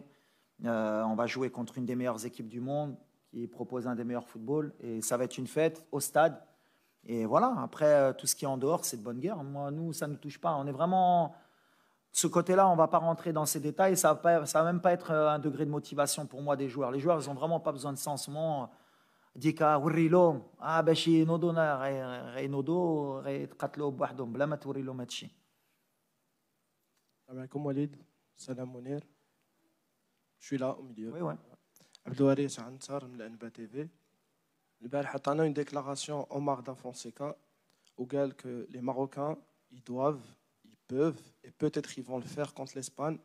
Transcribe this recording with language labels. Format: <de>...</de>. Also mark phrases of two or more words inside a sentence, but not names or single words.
<fr>On va jouer contre une des meilleures équipes du monde qui propose un des meilleurs footballs. Et ça va être une fête au stade. Et voilà, après, tout ce qui est en dehors, c'est de bonne guerre. Moi, nous, ça ne nous touche pas. On est vraiment... De ce côté-là, on ne va pas rentrer dans ces détails. Ça ne va même pas être un degré de motivation pour moi des joueurs. Les joueurs, ils n'ont vraiment pas besoin de ça en ce moment. Dika, Wurrilo, Bashi, Nodona, Nodo, Katlo, Bahdom, Blamat, Wurrilo, Matchi.</fr> <ar>سلام عليكم Walid, salam Mounir.</ar> <fr>Je suis là au milieu. Oui, oui. Abdouari Ansar, de l'NBA TV. Le Bal a une déclaration Omar da Fonseca où il dit que les Marocains, ils doivent, ils peuvent et peut-être ils vont le faire contre l'Espagne.</fr>